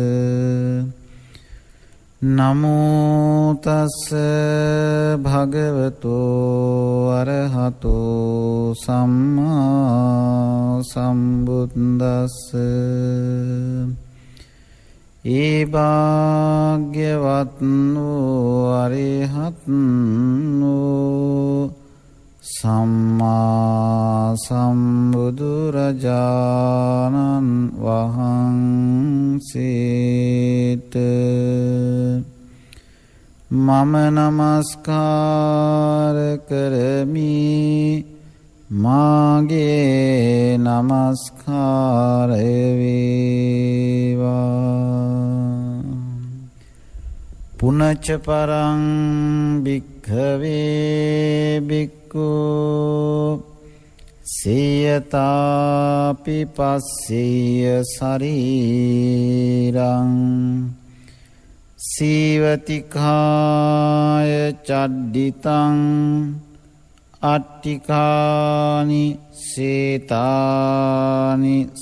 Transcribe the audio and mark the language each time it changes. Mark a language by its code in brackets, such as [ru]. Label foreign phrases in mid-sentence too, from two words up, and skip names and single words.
[pi] නමෝ තස්ස භගවතෝ අරහතෝ සම්මා සම්බුද්දස්ස [si] ඒ භාග්‍යවත් වූ අරහත් වූ සම්මා සම්බුදුරජාණන් වහන්සේට මම නමස්කාර කරමි මාගේ නමස්කාරය වේවා [pi] පුනච්ච පරං භික්ඛවේ භික්ඛු සියතාපි පස්සීය ශරීරං සීවතිකාය චඩ්ඩිතං අට්ටිකානි සේතානි